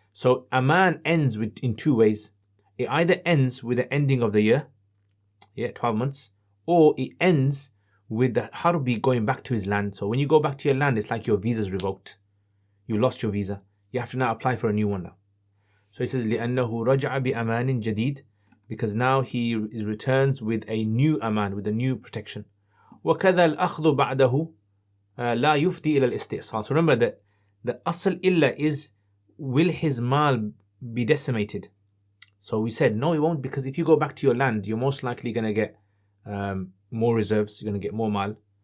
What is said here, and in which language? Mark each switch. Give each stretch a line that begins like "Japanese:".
English: So aman ends in two ways. It either ends with the ending of the year, 12 months, or it ends with the Harbi going back to his land. So when you go back to your land, it's like your visa is revoked. You lost your visa. You have to now apply for a new one now. So he says,
Arabic: لِأَنَّهُ رَجَعَ بِأَمَانٍ جَدِيدٍ.
English: Because now he returns with a new aman, with a new protection.
Arabic: وَكَذَا الْأَخْذُ بَعْدَهُ لَا يُفْدِي إِلَى الْإِسْتِئْصَالِ.
English: So remember that the asl illa is, will his mal be decimated? So we said, no, it won't, because if you go back to your land, you're most likely going to get more reserves, you're going to get more mal.